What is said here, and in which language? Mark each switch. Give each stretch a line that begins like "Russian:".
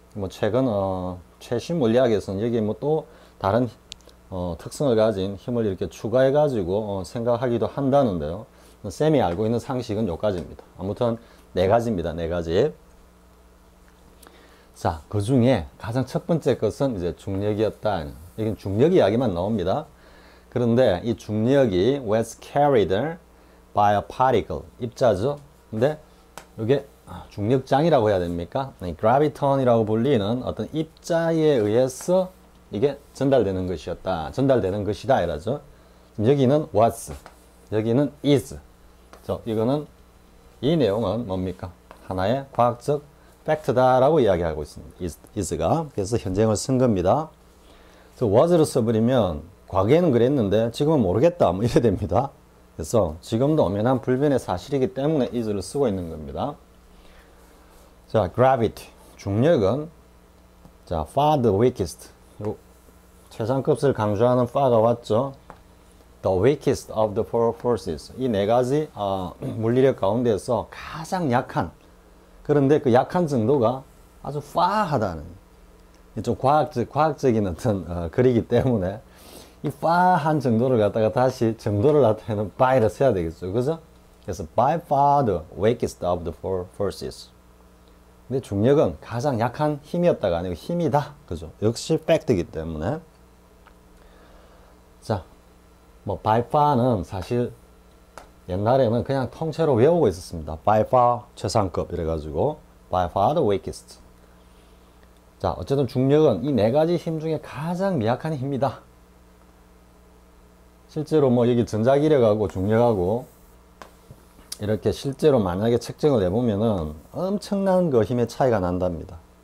Korean: 최근 최신 물리학에서는 여기 또 다른 특성을 가진 힘을 이렇게 추가해 가지고 생각하기도 한다는데요. 쌤이 알고 있는 상식은 여기까지입니다. 아무튼 네 가지입니다. 네 가지. 자, 그 중에 가장 첫 번째 것은 이제 중력이었다. 여긴 중력 이야기만 나옵니다. 그런데 이 중력이
English: was carried by a particle,
Korean: 입자죠. 근데 이게 중력장이라고 해야 됩니까? graviton이라고 불리는 어떤 입자에 의해서 이게 전달되는 것이었다. 전달되는 것이다 이라죠. 여기는 was, 여기는 is. 이거는 이 내용은 뭡니까? 하나의 과학적 팩트다라고 이야기하고 있습니다. is가. 그래서 현재형을 쓴 겁니다. was를 써버리면 과거에는 그랬는데 지금은 모르겠다. 이래 됩니다. 그래서 지금도 엄연한 불변의 사실이기 때문에 is를 쓰고 있는 겁니다.
English: 자, gravity.
Korean: 중력은 자,
English: far the weakest.
Korean: 최상급을 강조하는 far가 왔죠.
English: The weakest of the four forces.
Korean: 이 네 가지 물리력 가운데서 가장 약한, 그런데 그 약한 정도가 아주 far하다는, 좀 과학적인 어떤 글이기 때문에 이 far한 정도를 갖다가 다시 정도를 나타내는 by를 써야 되겠죠, 그죠? 그래서
English: by far the weakest of the four forces.
Korean: 근데 중력은 가장 약한 힘이었다가 아니고 힘이다. 그죠? 역시 팩트이기 때문에. 자, 뭐 by far는 사실 옛날에는 그냥 통째로 외우고 있었습니다.
English: by far
Korean: 최상급 이래가지고
English: by far the weakest.
Korean: 자, 어쨌든 중력은 이 네 가지 힘 중에 가장 미약한 힘이다. 실제로 뭐 여기 전자기력하고 중력하고 이렇게 실제로 만약에 측정을 해보면은 엄청난 그 힘의 차이가 난답니다.